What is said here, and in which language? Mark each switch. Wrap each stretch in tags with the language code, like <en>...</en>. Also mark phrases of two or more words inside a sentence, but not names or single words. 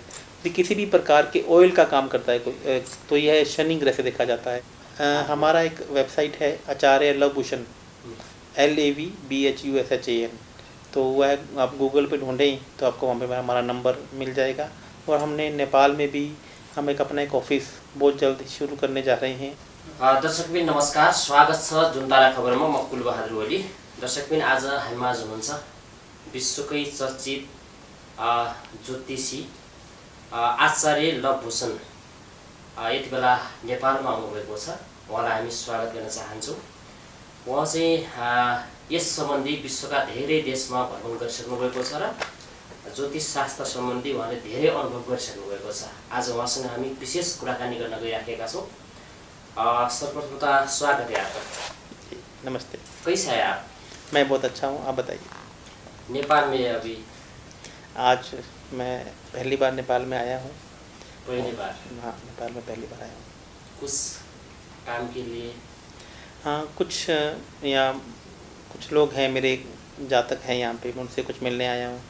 <hi>यदि किसी भी प्रकार के ऑयल का काम करता है कोई तो यह शनि ग्रह से देखा जाता है। हमारा एक वेबसाइट है आचार्य लवभूषण, LAVBHUSHAN, तो वह आप गूगल पे ढूंढें तो आपको वहाँ पे हमारा नंबर मिल जाएगा। और हमने नेपाल में भी हम अपना एक ऑफिस बहुत जल्द शुरू करने जा रहे हैं।</hi> <ne>दर्शकबिन नमस्कार, स्वागत छ जुनतारा खबरमा। म कुलबहादुर ओली। दर्शकबिन आज हामीमाझ हुनुहुन्छ विश्वकै चर्चित ज्योतिषी आचार्य लवभूषण यति बेला नेपालमा आउनुभएको छ। उहाँलाई हामी स्वागत गर्न चाहन्छौँ। उहाँ चाहिँ यस सम्बन्धी विश्वका धेरै देशमा भ्रमण गरिसक्नु भएको छ र ज्योतिष शास्त्र सम्बन्धी उहाँले धेरै अनुभव गरिसक्नु भएको छ। आज उहाँसँग हामी विशेष कुराकानी गर्न गइराखेका छौँ।</ne> <hi>सर्वप्रथम त स्वागत है आपका। नमस्ते। कैसा है आप? मैं बहुत अच्छा हूँ, आप बताइए। नेपाल में अभी आज मैं पहली बार नेपाल में आया हूँ। पहली बार? हाँ, नेपाल में पहली बार आया हूँ। कुछ काम के लिए? हाँ, कुछ यहाँ कुछ लोग हैं, मेरे जातक हैं यहाँ पे, उनसे कुछ मिलने आया हूँ।</hi>